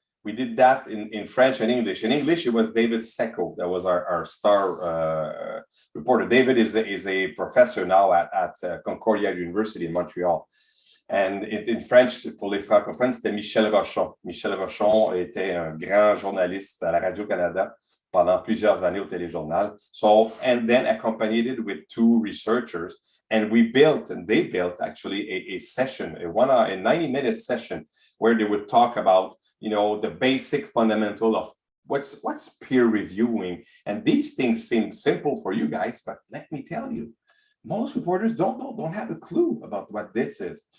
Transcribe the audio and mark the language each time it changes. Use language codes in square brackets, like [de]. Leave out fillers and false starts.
[en] We did that in French and English. In English, it was David Secco. That was our star reporter. David is a professor now at Concordia University in Montreal. And in French, [fr] pour les francophones, c'était Michel Rochon. Michel Rochon était un grand journaliste à la Radio-Canada pendant plusieurs années au téléjournal. [en] So, and then accompanied it with two researchers. And we built, and they built actually a session, a 90-minute session where they would talk about, the basic fundamental of what's peer reviewing. And these things seem simple for you guys, but let me tell you, most reporters don't have a clue about what this is.